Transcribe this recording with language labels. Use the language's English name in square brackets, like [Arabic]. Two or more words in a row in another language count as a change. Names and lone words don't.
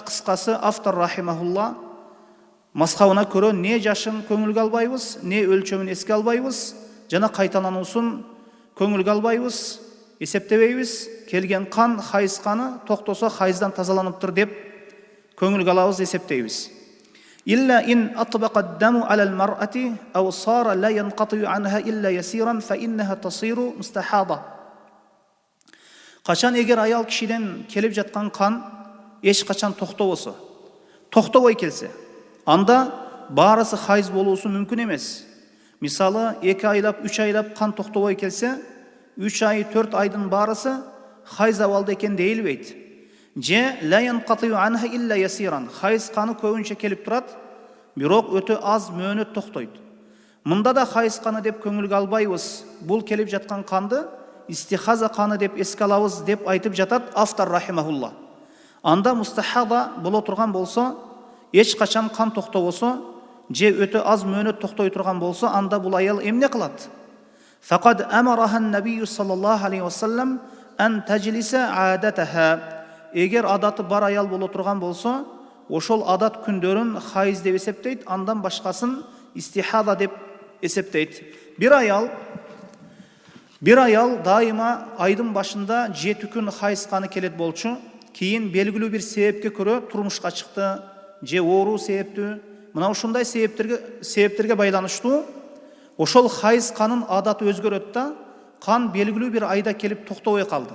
[Kyrgyz] Кыскасы, автор рахимахулла мазхабына көрө не жашын көңүлгө албайбыз, не өлчөмүн эске албайбыз, жана кайталануусун көңүлгө албайбыз, эсептебейбиз. Келген кан, хайыз каны токтосо хайыздан тазаланыптыр деп көңүлгө алабыз, эсептейбиз. [Arabic] إلا إن أطبق الدم على المرأة أو صار لا ينقطع عنها إلا يسيرا فإنها تصير مستحاضة. [Kyrgyz] Качан эгер аял кишиден келип жаткан кан эч качан токтобосо, токтобой келсе, анда баарысы хайыз болуусу мүмкүн эмес. Мисалы, 2 айлап, 3 айлап кан токтобой келсе, 3 ай, 4 айдын баарысы хайыз абалда экен дейилбейт. [Arabic] Же لا ينقطع عنها إلا يسيرا. [Kyrgyz] Хайыз каны көбүнчө келип турат, бирок өтө аз мөөнөт токтойт. Мында да хайыз каны деп көңүлгө албайбыз. Бул келип жаткан канды истихаза каны деп эске алабыз деп айтып жатат автор рахимахулла. Анда мустахада боло турган болсо, эч качан кан токтобосо, же өтө аз мөөнөт токтой турган болсо, анда бул аял эмне кылат? [Arabic] فقد أمرها النبي صلى الله عليه وسلم أن تجلس عادتها. [Kyrgyz] Эгер адаты бар аял боло турган болсо, ошол адат күндөрүн хайыз деп эсептейт, андан башкасын истихада деп эсептейт. Бир аял дайыма айдын башында 7 күн хайыз каны келет болчу, кийин белгилүү бир себепке көрө турмушка чыкты, же оору себептүү, мына ушундай себептерге байланыштуу ошол хайыз канын адаты өзгөрөт да, кан белгилүү бир айда келип токтобой калды.